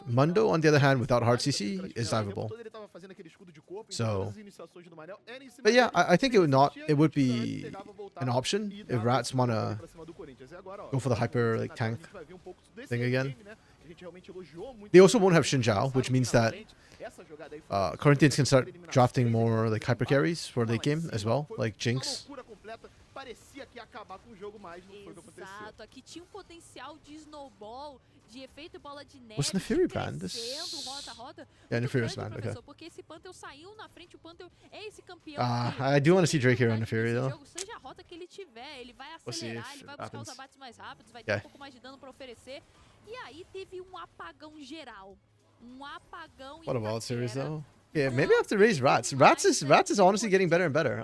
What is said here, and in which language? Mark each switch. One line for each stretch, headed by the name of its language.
English: Mundo, on the other hand, without hard CC, is diveable. So, but yeah, I think it would be an option if Rats wanna go for the hyper like tank thing again. They also won't have Xin Zhao, which means that Corinthians can start drafting more like hyper carries for late game as well, like Jinx.
Portuguese: Parecia que ia acabar com o jogo, mas não foi o que aconteceu. Exato, aqui tinha potencial de snowball, de efeito bola de neve.
English: Was Nefiri banned? Yeah, Nefiri's banned, okay.
Portuguese: Porque esse Panther saiu na frente, o Panther é esse campeão.
English: I do want to see Drake here on Nefiri though.
Portuguese: Seja a rota que ele tiver, ele vai acelerar, ele vai buscar os abates mais rápidos, vai ter um pouco mais de dano para oferecer. E aí teve apagão geral. Apagão.
English: What a wild series though. Yeah, maybe I have to raise Rats. Rats is honestly getting better and better.